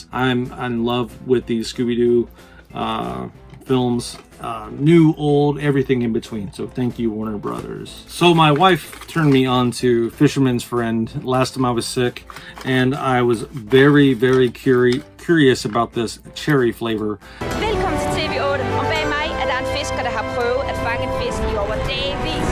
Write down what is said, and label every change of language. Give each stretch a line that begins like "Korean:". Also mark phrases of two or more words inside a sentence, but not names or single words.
English: I'm in love with these Scooby-Doo films, new, old, everything in between. So thank you, Warner Brothers. So my wife turned me on to Fisherman's Friend last time I was sick, and I was very, very curious about this cherry flavor.
Danish: Velkommen til TV8, og bag mig er der en fisker, der har prøvet at fange en fisk i over dagevis.